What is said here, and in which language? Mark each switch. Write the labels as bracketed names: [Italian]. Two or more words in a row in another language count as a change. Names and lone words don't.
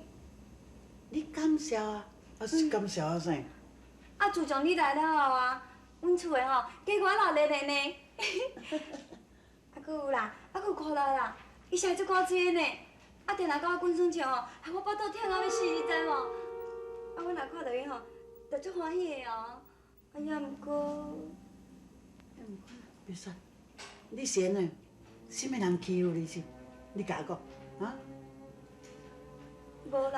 [Min Nan Chinese] 你感谢啊？是感谢我啥？啊，自从你来了后啊，阮厝的吼，加我热热的呢。啊，搁有啦，啊，搁有苦辣啦，伊是足古锥的呢。啊，定来甲我滚孙笑吼，害我腹肚疼到要死，你知无？啊，我若看到伊吼，就足欢喜的哦。哎呀，毋过，白雪，你先呢？什么人欺负你是？你甲我讲，啊？无啦，